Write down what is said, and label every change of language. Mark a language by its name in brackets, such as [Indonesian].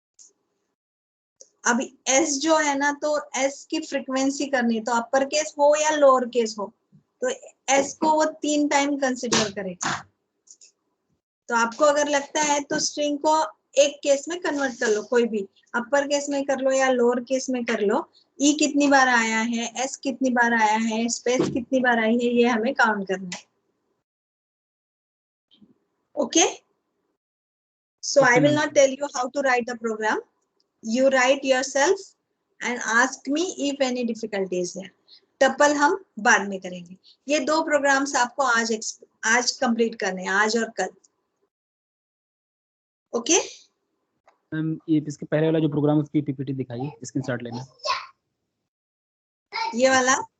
[Hindi] अभी एस जो है ना, तो एस की फ्रीक्वेंसी करनी, तो अपर केस हो या लोअर केस हो, तो एस को वो 3 टाइम कंसिडर करेगा। तो आपको अगर लगता है तो स्ट्रिंग को एक केस में कन्वर्ट कर लो, कोई भी अपर केस में कर लो या लोअर केस में कर लो। ई कितनी बार आया है, एस कितनी बार आया है, स्पेस कितनी बार आई है, ये हमें काउंट करना है। [English] Okay, so I will not tell you how to write the program. You write yourself and ask me if any difficulty is there. [Hindi] Tuple हम बाद में करेंगे। ये 2 प्रोग्राम्स आपको आज कंप्लीट करने हैं, आज और कल। ओके मैम ये इसके पहले वाला जो प्रोग्राम उसकी पीपीटी दिखाइए, स्क्रीनशॉट लेना। ये वाला